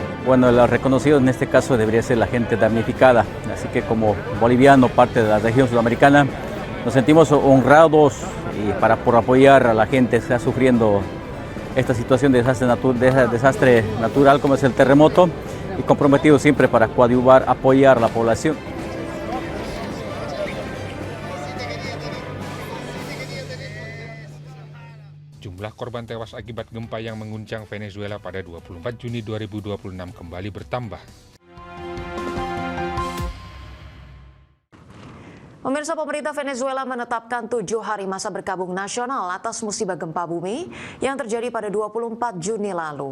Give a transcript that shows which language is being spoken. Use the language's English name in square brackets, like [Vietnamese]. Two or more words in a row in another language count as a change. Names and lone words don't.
[Spanish] Bueno, el reconocido en este caso debería ser la gente damnificada, así que como boliviano, parte de la región sudamericana, nos sentimos honrados y por apoyar a la gente que está sufriendo esta situación de desastre natural como es el terremoto y comprometidos siempre para coadyuvar, apoyar a la población. [Indonesian] Jumlah korban tewas akibat gempa yang mengguncang Venezuela pada 24 Juni 2026 kembali bertambah. Pemirsa, pemerintah Venezuela menetapkan 7 hari masa berkabung nasional atas musibah gempa bumi yang terjadi pada 24 Juni lalu.